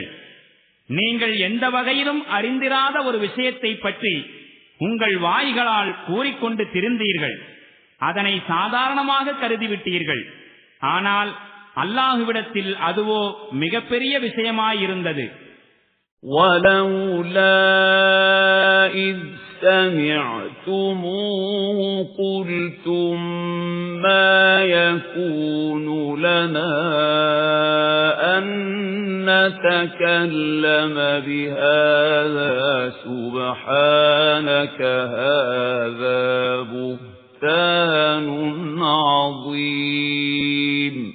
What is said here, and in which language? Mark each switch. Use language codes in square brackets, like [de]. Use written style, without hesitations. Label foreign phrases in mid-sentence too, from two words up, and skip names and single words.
[ta] நீங்கள் எந்த வகையிலும் அறிந்திராத ஒரு விஷயத்தை பற்றி உங்கள் வாய்களால் கூறிக்கொண்டு திரிந்தீர்கள். அதனை சாதாரணமாக கருதிவிட்டீர்கள். ஆனால் அல்லாஹ்விடத்தில் அதுவோ மிகப்பெரிய விஷயமாயிருந்தது. [ar] وَلَوْلَا إِذْ سَمِعْتُمُوهُ قُلْتُم مَّا يَكُونُ لَنَا أَن نَّتَكَلَّمَ بِهَذَا سُبْحَانَكَ هَذَا بُهْتَانٌ عَظِيمٌ.